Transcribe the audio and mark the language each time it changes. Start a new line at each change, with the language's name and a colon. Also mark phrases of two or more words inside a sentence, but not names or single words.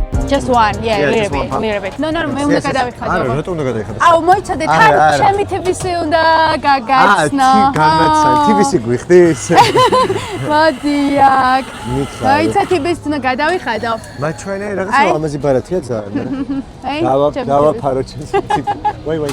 English: Just one, yeah, Yeah, little just one bit, pump. little bit. No,
Georgian: მე უნდა გადავიხადო. არა, რატომ უნდა გადაიხადო? აუ, მოიცადე, თან ჩემი TBC უნდა გაგაცნო. განაცან, TBC გვიხდის? მოდი აქ. მითხარ. მოიცა TBC უნდა გადავიხადო. მათ ჩვენი რაღაცა ლამაზი ბარათია ძალიან. დავაფარო ჩემს. ვაი.